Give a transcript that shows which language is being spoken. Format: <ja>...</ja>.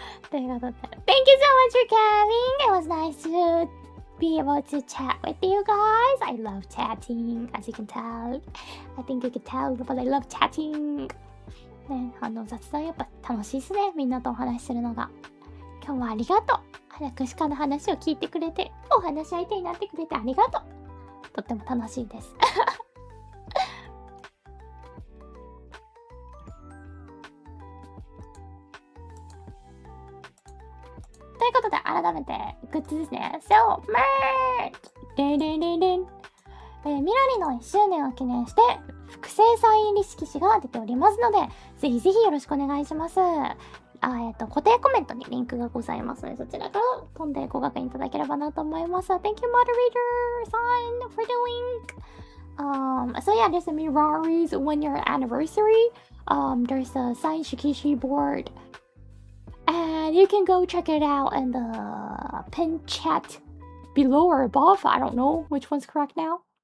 <ja>ということで</ja> <en>Thank you so much for coming. It was nice to be able to chat with you guys. I love chatting, as you can tell. I think you can tell, but I love chatting.</en> <ja>ね、雑談やっぱ楽しいですね。みんなとお話しするのが。今日はありがとう。クシカの話を聞いてくれて、お話し相手になってくれてありがとう。とっても楽しいです。ということで、改めてグッズですね。</ja> <en>So, merch! でんでんでんでん。</en> <ja>ミラリの1周年を記念して、複製サイン入り色紙が出ておりますので、ぜひぜひよろしくお願いします。固定コメントにリンクがございますので、そちらから飛んでご確認いただければなと思います。</ja> <en>Thank you, moderator, sign for the link. So yeah, there's a Mirari's 1-year anniversary. There's a signed Shikishi board. And you can go check it out in the pin chat below or above. I don't know which one's correct now.</en>